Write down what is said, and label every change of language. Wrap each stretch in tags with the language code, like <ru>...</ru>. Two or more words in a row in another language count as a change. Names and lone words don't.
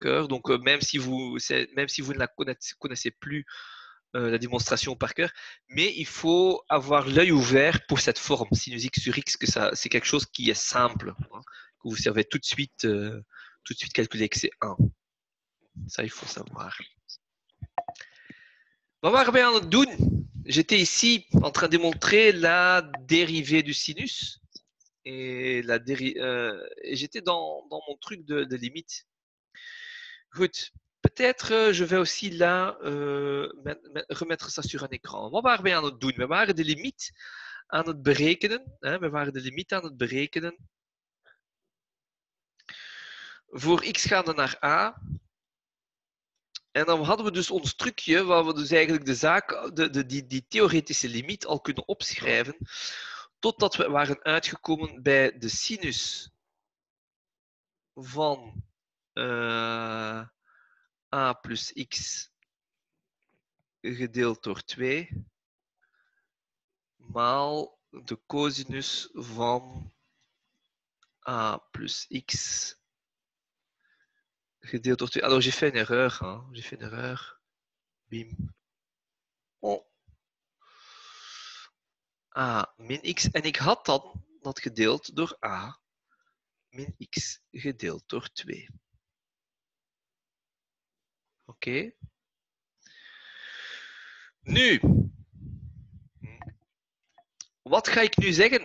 <fr>Donc, même si vous ne la connaissez plus la démonstration par cœur, mais il faut avoir l'œil ouvert pour cette forme, sinus x sur x, que c'est quelque chose qui est simple, hein, que vous savez tout de suite calculer que c'est 1. Ça, il faut savoir.</fr> <nl>Wat waren wij aan het doen?</nl> <fr>J'étais ici en train de démontrer la dérivée du sinus. Et j'étais dans mon truc de limite.</fr> <nl>Goed.</nl> <fr>Peut-être je vais aussi là remettre ça sur un écran.</fr> <nl>Wat waren wij aan het doen? We waren de limiet aan het berekenen. Hè? We waren de limiet aan het berekenen. Voor x gaande naar a. En dan hadden we dus ons trucje, waar we dus eigenlijk de zaak, die theoretische limiet al kunnen opschrijven, totdat we waren uitgekomen bij de sinus van a plus x gedeeld door 2 maal de cosinus van a plus x gedeeld door 2.</nl> <fr>Alors, j'ai fait une erreur. Hein. J'ai fait une erreur. Bim. Oh.</fr> <nl>A min x. En ik had dan dat gedeeld door a min x gedeeld door 2. Oké. Nu. Wat ga ik nu zeggen?</nl>